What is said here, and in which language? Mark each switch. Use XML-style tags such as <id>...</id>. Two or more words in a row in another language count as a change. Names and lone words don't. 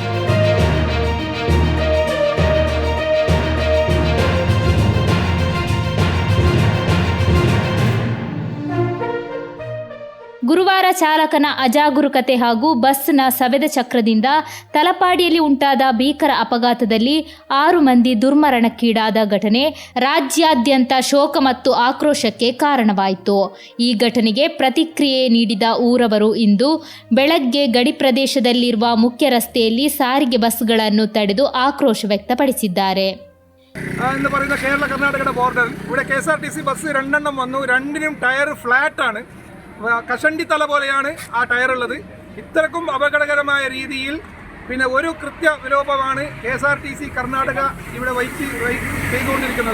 <kn>ಗುರುವಾರ ಚಾಲಕನ ಅಜಾಗರೂಕತೆ ಹಾಗೂ ಬಸ್ನ ಸವೆದ ಚಕ್ರದಿಂದ ತಲಪಾಡಿಯಲ್ಲಿ ಉಂಟಾದ ಭೀಕರ ಅಪಘಾತದಲ್ಲಿ 6 ಮಂದಿ ದುರ್ಮರಣಕ್ಕೀಡಾದ ಘಟನೆ ರಾಜ್ಯಾದ್ಯಂತ ಶೋಕ ಮತ್ತು ಆಕ್ರೋಶಕ್ಕೆ ಕಾರಣವಾಯಿತು. ಈ ಘಟನೆಗೆ ಪ್ರತಿಕ್ರಿಯೆ ನೀಡಿದ ಊರವರು ಇಂದು ಬೆಳಗ್ಗೆ ಗಡಿ ಪ್ರದೇಶದಲ್ಲಿರುವ ಮುಖ್ಯ ರಸ್ತೆಯಲ್ಲಿ ಸಾರಿಗೆ ಬಸ್ಗಳನ್ನು ತಡೆದು ಆಕ್ರೋಶ ವ್ಯಕ್ತಪಡಿಸಿದ್ದಾರೆ.</kn> <ml>എന്ന് പറയുന്ന കേരള കർണാടകയുടെ ബോർഡറിൽ ഇവിടെ KSRTC ബസ് 2 എണ്ണം വന്നു. രണ്ടിനും ടയർ ഫ്ലാറ്റ് ആണ്. കഷണ്ടി തല പോലെയാണ് ആ ടയറുള്ളത്. ഇത്രക്കും അപകടകരമായ രീതിയിൽ പിന്നെ ഒരു കൃത്യ വിലോപമാണ് KSRTC കർണാടക ഇവിടെ ചെയ്തുകൊണ്ടിരിക്കുന്നത്.</ml>